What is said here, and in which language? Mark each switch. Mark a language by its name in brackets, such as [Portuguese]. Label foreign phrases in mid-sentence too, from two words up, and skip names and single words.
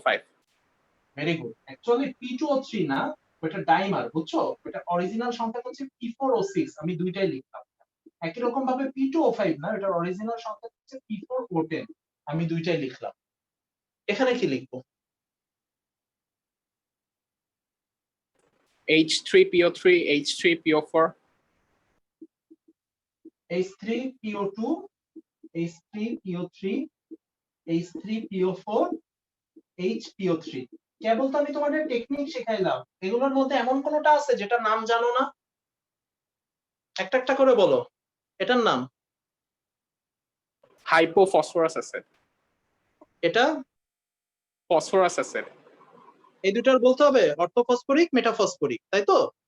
[English] very good. [Bangla] অ্যাকচুয়ালি P2O3 না, ওটা ডাইমার, বুঝছো? ওটা অরিজিনাল সংখ্যা হচ্ছে P4O6, আমি দুইটাই লিখলাম। একই রকম ভাবে P2O5 না, এটার অরিজিনাল সংখ্যা হচ্ছে P4O10, আমি দুইটাই লিখলাম। এখানে কি লিখবো? H3PO3, H3PO4. H3PO2, H3PO3, H3PO4, HPO3। কেবল তো আমি তোমাদের টেকনিক শেখাইলাম, এগুলোর মধ্যে এমন কোনটা আছে যেটা নাম জানো না? একটা একটা করে বলো এটার নাম। [English] hypophosphorous acid. [Bangla] এটা [English] phosphorous acid. [Bangla] এই দুটার বলতে হবে [English] orthophosphoric, metaphosphoric, [Bangla] তাই তো?